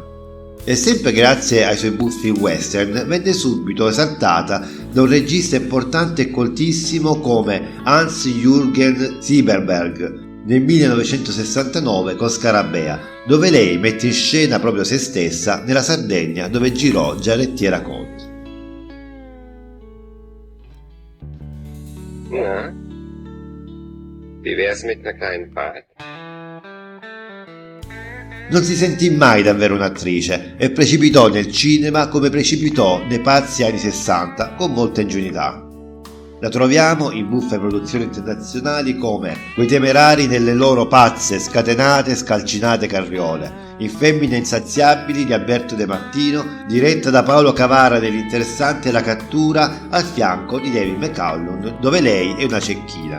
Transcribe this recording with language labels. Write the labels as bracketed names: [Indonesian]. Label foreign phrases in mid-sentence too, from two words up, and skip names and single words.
[Italian] E sempre grazie ai suoi buffi western venne subito esaltata da un regista importante e coltissimo come Hans-Jürgen Zieberberg nel 1969 con Scarabea, dove lei mette in scena proprio se stessa nella Sardegna dove girò Giarrettiera Colt. [German] Wie wär's mit einer kleinen Fahrt? [Italian] Non si sentì mai davvero un'attrice e precipitò nel cinema come precipitò nei pazzi anni 60 con molta ingenuità. La troviamo in buffe produzioni internazionali come Quei Temerari nelle loro pazze, scatenate e scalcinate carriole, in Femmine insaziabili di Alberto De Martino, diretta da Paolo Cavara nell'interessante La cattura al fianco di David McCallum, dove lei è una cecchina.